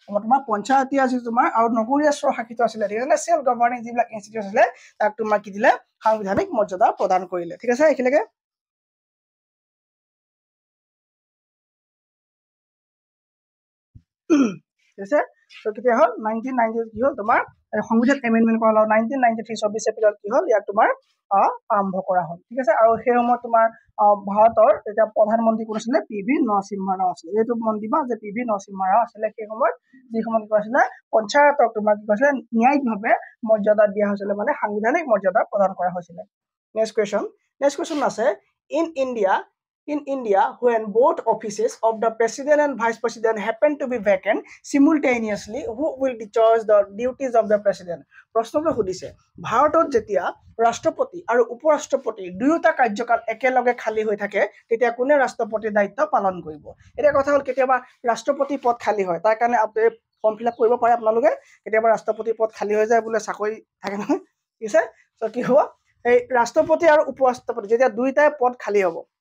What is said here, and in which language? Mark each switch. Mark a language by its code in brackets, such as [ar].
[as] তোমাৰ পঞ্চায়তী ৰাজ তোমাৰ আৰু নগৰীয়া স্বশাসিত আছিল ঠিক আছে সেলফ গভৰ্নিং যিবিলাক ইনষ্টিটিউট আছিল তাক তোমাৰ কি দিলে সাংবিধানিক মৰ্যাদা প্ৰদান কৰিলে ঠিক আছে এখিলৈকে আছে তো কেতিয়া হল 1990 কি হল তোমাৰ সংবিধান এমেন্ডমেন্ট কৰা হল 1993 24 এপ্ৰিলত কি হল ইয়াক তোমাৰ আৰম্ভ কৰা হল ঠিক আছে আৰু সেই সময়ত তোমাৰ ভাৰতৰ এটা প্ৰধানমন্ত্ৰী কোন আছিল পি.ভি. নৰসিংহ ৰাও আছিল এইটো মন দিবা যে পি.ভি. নৰসিংহ ৰাও আছিল সেই সময়ত যি সময়ত কি আছিল পঞ্চায়তক তোমাৰ কি কৈছিল ন্যায়িকভাৱে মৰ্যাদা দিয়া হৈছিল মানে সাংবিধানিক মৰ্যাদা প্ৰদান কৰা হৈছিল [en] Next question আছে in India in India when both offices of the president and vice president happen to be vacant simultaneously, who will discharge the duties of the president? [as] প্ৰশ্নটো সুধিছে ভাৰতত যেতিয়া ৰাষ্ট্ৰপতি আৰু উপৰাষ্ট্ৰপতি দুয়োটা কাৰ্যকাল একেলগে খালী হৈ থাকে তেতিয়া কোনে ৰাষ্ট্ৰপতিৰ দায়িত্ব পালন কৰিব এটা কথা হ'ল কেতিয়াবা ৰাষ্ট্ৰপতি পদ খালী হয় তাৰ কাৰণে আপুনি ফৰ্ম ফিল আপ কৰিব পাৰে আপোনালোকে কেতিয়াবা ৰাষ্ট্ৰপতি পদ খালী হৈ যায় বোলে চাকৰি থাকে নহয় ঠিক আছে সো কি হ'ব এই ৰাষ্ট্ৰপতি আৰু উপৰাষ্ট্ৰপতি যেতিয়া দুইটাই পদ খালী হ'ব